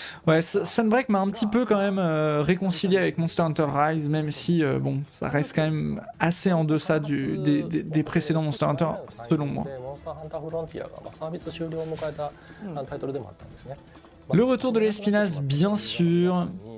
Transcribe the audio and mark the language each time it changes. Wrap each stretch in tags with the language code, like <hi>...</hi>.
<fr>Ouais, Sunbreak m'a un petit peu quand même réconcilié avec Monster Hunter Rise, même si bon, ça reste quand même assez en deçà des précédents Monster Hunter, selon moi.</fr> <ja>モンスターハンターフロンティアがサービス終了を迎えたタイトルでもあったんですね。</ja> <fr>Le retour de l'espinasse, bien sûr.</fr>